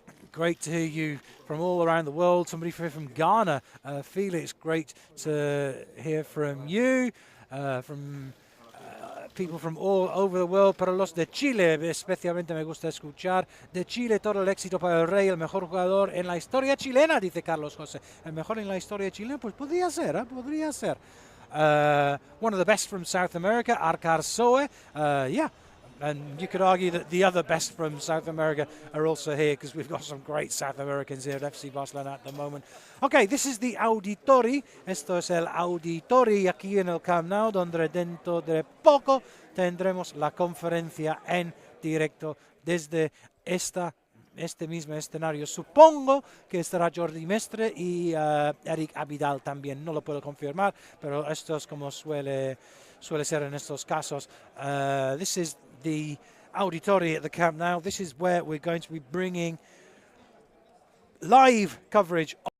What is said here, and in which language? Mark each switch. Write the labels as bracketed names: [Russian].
[English] Great to hear you from all around the world. Somebody from Ghana, Felix, great to hear from you. From people from all over the world. [Spanish] Para los de Chile, especialmente me gusta escuchar. De Chile, todo el éxito para el Rey, el mejor jugador en la historia chilena, dice Carlos José. El mejor en la historia chilena, pues podría ser, podría ser. [English] one of the best from South America, Arcar Soe. Yeah, and you could argue that the other best from South America are also here because we've got some great South Americans here at FC Barcelona at the moment. Okay, this is the Auditori. [Spanish] Esto es el Auditori aquí en el Camp Nou, donde dentro de poco tendremos la conferencia en directo desde este mismo escenario. Supongo que estará Jordi Mestre y Eric Abidal también. No lo puedo confirmar, pero esto es como suele ser en estos casos. [English] This is the Auditori at the Camp Nou. This is where we're going to be bringing live coverage